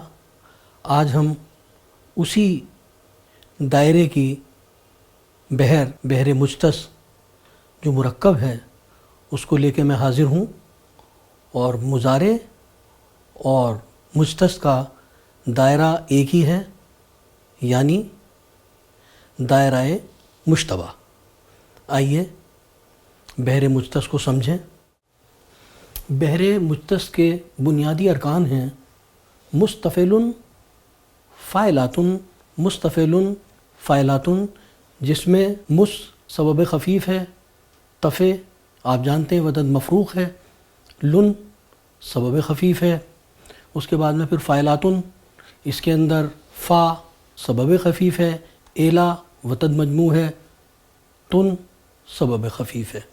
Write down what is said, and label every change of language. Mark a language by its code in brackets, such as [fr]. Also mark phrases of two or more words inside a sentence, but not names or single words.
[ur] آج ہم اسی دائرے کی بحر مجتز جو مرکب ہے اس کو لے کے میں حاضر ہوں، اور مضارع اور مجتز کا دائرہ ایک ہی ہے، یعنی دائرہ مشتبہ۔ آئیے بحر مجتز کو سمجھیں۔ بحر مجتز کے بنیادی ارکان ہیں مستفعل، فاعلات، مستفعل، فاعلات، جس میں مس سبب خفیف ہے، تفع آپ جانتے ہیں وطد مفروق ہے، لن سبب خفیف ہے، اس کے بعد میں پھر فاعلات، اس کے اندر فا سبب خفیف ہے، ایلا وطد مجموع ہے، تن سبب خفیف ہے۔